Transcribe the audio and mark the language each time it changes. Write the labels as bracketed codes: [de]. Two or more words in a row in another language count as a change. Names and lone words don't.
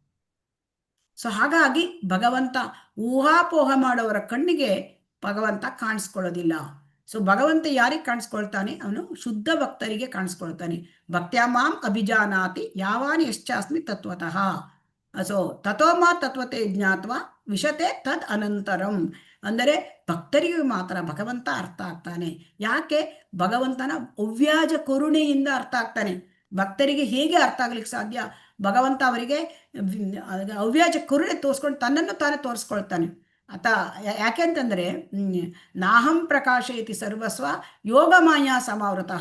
[kn] ಸೊ ಹಾಗಾಗಿ ಭಗವಂತ ಊಹಾಪೋಹ ಮಾಡೋವರ ಕಣ್ಣಿಗೆ ಭಗವಂತ ಕಾಣಿಸ್ಕೊಳ್ಳೋದಿಲ್ಲ. ಸೊ ಭಗವಂತ ಯಾರಿಗೆ ಕಾಣಿಸ್ಕೊಳ್ತಾನೆ, ಅವನು ಶುದ್ಧ ಭಕ್ತರಿಗೆ ಕಾಣಿಸ್ಕೊಳ್ತಾನೆ. [sa] ಭಕ್ತ್ಯಾ ಮಾಂ ಅಭಿಜಾನಾತಿ ಯಾವಾನಿ ಯಶ್ಚಾಸ್ಮಿ ತತ್ವತಃ. ಸೊ ತಥೋಮಾ ತತ್ವತೆ ಜ್ಞಾತ್ವ ವಿಶತೆ ತದ್ ಅನಂತರಂ. [kn] ಅಂದರೆ ಭಕ್ತರಿಗೆ ಮಾತ್ರ ಭಗವಂತ ಅರ್ಥ ಆಗ್ತಾನೆ. ಯಾಕೆ? ಭಗವಂತನ ಅವ್ಯಾಜ ಕರುಣೆಯಿಂದ ಅರ್ಥ ಆಗ್ತಾನೆ. ಭಕ್ತರಿಗೆ ಹೇಗೆ ಅರ್ಥ ಆಗ್ಲಿಕ್ಕೆ ಸಾಧ್ಯ? ಭಗವಂತ ಅವರಿಗೆ ಅವ್ಯಾಜ ಕರುಣೆ ತೋರಿಸ್ಕೊಂಡು ತನ್ನನ್ನು ತಾನೇ ತೋರಿಸ್ಕೊಳ್ತಾನೆ. [sa] ಯಾಕೆಂತಂದ್ರೆ ನಾಹಂ ಪ್ರಕಾಶಯತಿ ಸರ್ವಸ್ವ ಯೋಗಮಾಯ ಸಮಾವೃತಃ.